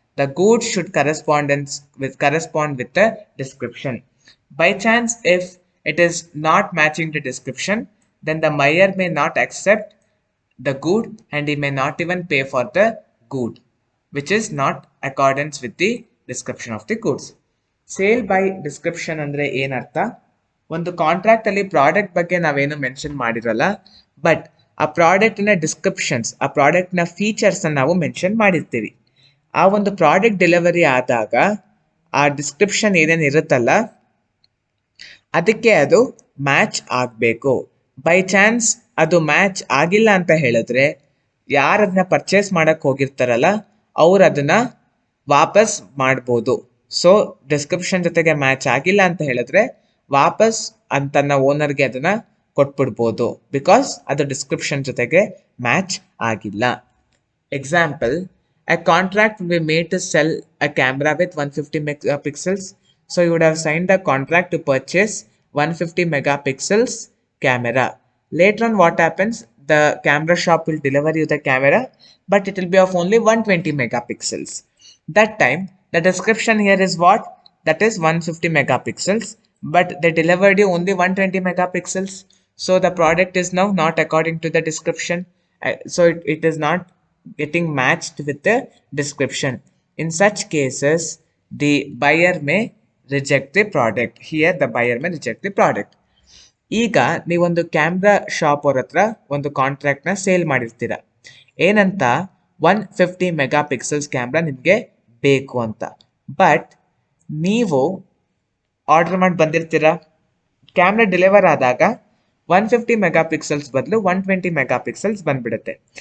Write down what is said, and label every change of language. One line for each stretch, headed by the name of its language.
English: The goods should correspond with the description. By chance, if it is not matching the description, then the buyer may not accept the good and he may not even pay for the good, which is not accordance with the description of the goods.
Kannada: Sale by description ಅಂದ್ರೆ ಏನರ್ಥ, ಒಂದು contract ಅಲ್ಲಿ product ಬಗ್ಗೆ ನಾವೇನು mention ಮಾಡಿರಲ್ಲ, but ಆ ಪ್ರಾಡಕ್ಟಿನ descriptions, ಆ ಪ್ರಾಡಕ್ಟ್ನ ಫೀಚರ್ಸ್ ನಾವು ಮೆನ್ಷನ್ ಮಾಡಿರ್ತೀವಿ. ಆ ಒಂದು ಪ್ರಾಡಕ್ಟ್ ಡೆಲಿವರಿ ಆದಾಗ ಆ ಡಿಸ್ಕ್ರಿಪ್ಷನ್ ಏನೇನು ಇರುತ್ತಲ್ಲ ಅದಕ್ಕೆ ಅದು ಮ್ಯಾಚ್ ಆಗಬೇಕು. ಬೈ ಚಾನ್ಸ್ ಅದು ಮ್ಯಾಚ್ ಆಗಿಲ್ಲ ಅಂತ ಹೇಳಿದ್ರೆ ಯಾರು ಅದನ್ನ ಪರ್ಚೇಸ್ ಮಾಡಕ್ಕೆ ಹೋಗಿರ್ತಾರಲ್ಲ ಅವ್ರು ಅದನ್ನ ವಾಪಸ್ ಮಾಡ್ಬೋದು. ಸೊ ಡಿಸ್ಕ್ರಿಪ್ಷನ್ ಜೊತೆಗೆ ಮ್ಯಾಚ್ ಆಗಿಲ್ಲ ಅಂತ ಹೇಳಿದ್ರೆ ವಾಪಸ್ ತನ್ನ ಓನರ್ಗೆ ಅದನ್ನ ಕೊಟ್ಬಿಡ್ಬೋದು, ಬಿಕಾಸ್ ಅದು ಡಿಸ್ಕ್ರಿಪ್ಷನ್ ಜೊತೆಗೆ ಮ್ಯಾಚ್ ಆಗಿಲ್ಲ.
English: Example, a contract will be made to sell a camera with 150 megapixels. So you would have signed a contract to purchase 150 megapixels camera. Later on what happens, the camera shop will deliver you the camera, but it will be of only 120 megapixels. That time the description here is what? That is 150 megapixels, but they delivered you only 120 megapixels. So the product is now not according to the description. So it is not getting matched with the description. In such cases, the buyer may reject the product. Here the buyer may reject the product.
Kannada: ಈಗ ನೀವೊಂದು camera shop ಅವ್ರ ಹತ್ರ ಒಂದು ಕಾಂಟ್ರಾಕ್ಟ್ನ sale ಮಾಡಿರ್ತೀರ. ಏನಂತ, 150 ಮೆಗಾಪಿಕ್ಸಲ್ಸ್ camera ನಿಮಗೆ ಬೇಕು ಅಂತ. But ನೀವು ಆರ್ಡರ್ ಮಾಡಿ ಬಂದಿರ್ತೀರ, ಕ್ಯಾಮ್ರಾ ಡೆಲಿವರ್ ಆದಾಗ 150 ಮೆಗಾಪಿಕ್ಸಲ್ಸ್ ಬದಲು 120 ಮೆಗಾಪಿಕ್ಸಲ್ಸ್ ಬಂದ್ಬಿಡುತ್ತೆ.